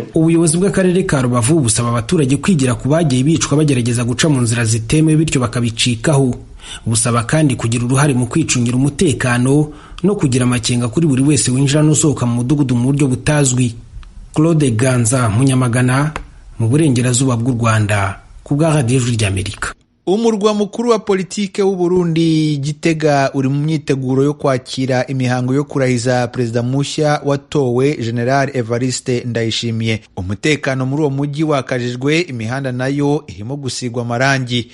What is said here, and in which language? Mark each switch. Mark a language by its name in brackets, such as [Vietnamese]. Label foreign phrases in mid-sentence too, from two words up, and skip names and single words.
[Kinyarwanda] Ubuyobozi bw'akarere ka Rubavu busaba abaturage kwigira ku bagiye bicwa bagerageza guca mu nzira zitemewe bityo bakabicikaho. Busaba kandi kugira uruhare mu kwicungira umutekano no kugira amakenga kuri buri wese winjira n'usohoka mu mudugudu mu buryo butazwi. Claude Ganza Munyamagana mu burengerazuba bw'u Rwanda ku bwa Radio Ijwi ry'Amerika. Umurwa mukuru wa politike w'u Burundi Gitega uri mu myiteguro yo kwakira imihango yo kurahiza perezida mushya watowe General Evariste Ndayishimiye. Umutekano muri uwo mujyi wakajijwe, imihanda nayo irimo gusigwa amarangi.